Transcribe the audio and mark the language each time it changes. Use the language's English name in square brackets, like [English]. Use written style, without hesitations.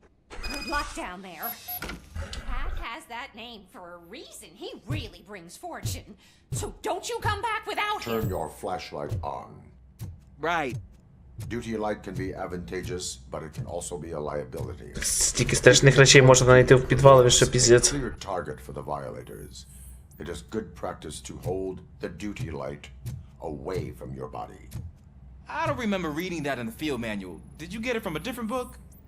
[English] Good luck down there. Cat has that name for a reason. He really brings fortune. So don't you come back without him. Turn your flashlight on. Right. Duty light can be advantageous, but it can also be a liability. [Ukrainian] Стільки страшних речей можна знайти в підвалові, що піздець. [English] Clear target for the violators. It is good practice to hold the duty light away from your body. I don't remember reading that in the field manual. Did you get it from a different book?